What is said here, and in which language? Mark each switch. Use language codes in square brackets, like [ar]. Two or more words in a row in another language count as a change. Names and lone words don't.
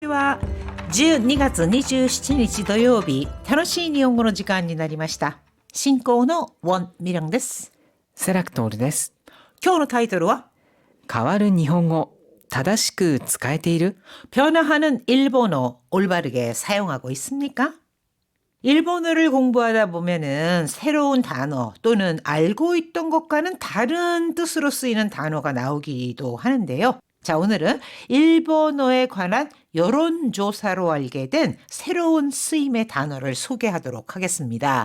[ja] ちは。12月27日土曜日、楽しい日本語の時間になりました。進行のウォン・ミランです。セラクトールです。今日のタイトルは変わる日本語、正しく使えている? [ko] 변화하는 일본어 올바르게 사용하고 있습니까? 일본어를 공부하다 보면은 새로운 단어 또는 알고 있던 것과는 다른 뜻으로 쓰이는 단어가 나오기도 하는데요. 자, 오늘은 일본어에 관한 여론조사로 알게 된 새로운 쓰임의 단어를 소개하도록 하겠습니다.